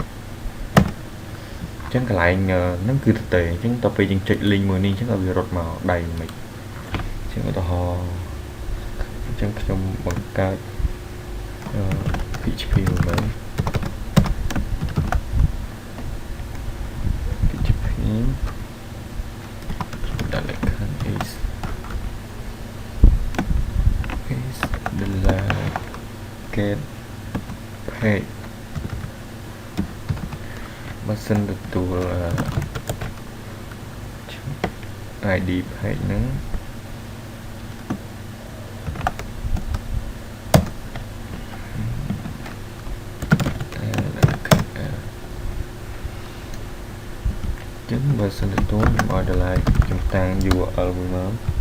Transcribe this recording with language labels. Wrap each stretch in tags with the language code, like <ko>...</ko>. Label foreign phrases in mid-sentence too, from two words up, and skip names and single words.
<km>អញ្ចឹងកន្លែងហ្នឹងគឺទៅទេអញ្ចឹងដល់ពេលយើងចុច link មួយនេះអញ្ចឹងឲ្យវារត់មកដៃមិនអញ្ចឹងឧទាហរណ៍អញ្ចឹងខ្ញុំបង្កើត PHP មួយមើល PHP ដាក់លក្ខខណ្ឌ</km> <en>is the get page</en> <km>បើសិនទទួល</km> <en>ID page</en> <km>ហ្នឹង ចឹងបើសិនទទួលខ្ញុំឲ្យតម្លៃខ្ញុំតាំង URL មួយមក</km>